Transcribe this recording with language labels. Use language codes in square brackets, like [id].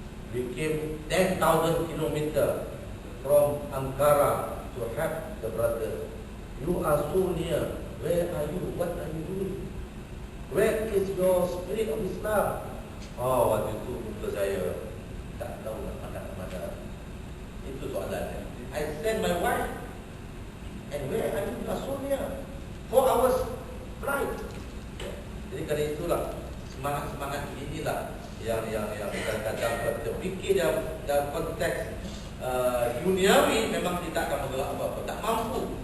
[en] We came 10,000 kilometers from Ankara to help the brothers. You are so near. Where are you? What are you doing? Where is your spirit of Islam? [ms] Oh, waktu itu untuk saya tak tahu nak mana. Itu soalannya. [en] I send my wife, and where are you? So near. 4 hours flight. [ms] Jadi kerana itulah semangat inilah yang kadang-kadang kita fikir dalam konteks duniawi memang tidak akan bergerak apa-apa, tak mampu.